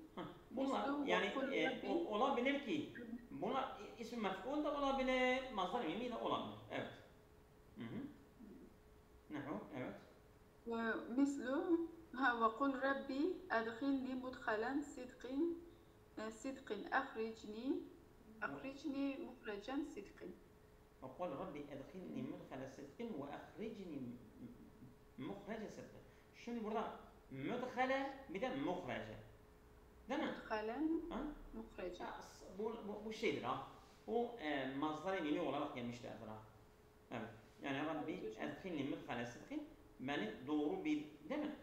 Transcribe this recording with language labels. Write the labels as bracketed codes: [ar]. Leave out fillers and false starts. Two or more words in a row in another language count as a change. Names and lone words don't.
[tr] Bunlar yani olabilir ki bunlar isim mef'ul da olabilir, masdar-ı mimi de olabilir. Evet. Nahu, evet. [ar] ومثل وقل ربي أدخلني مدخلا صدق أخرجني مخرجا صدق. وقال ربي أدخلني مدخل صدق وأخرجني مخرج صدق. [tr] Şimdi burada müdhale bir de muhrece. Değil mi? [ar] مدخلا مخرجا. [tr] Bu şeydir ha. Bu mazhar-ı mimi olarak gelmiştir ha. Evet. Yani [ar] ربي أدخلني مدخل صدق, [tr] beni doğru bir, değil mi?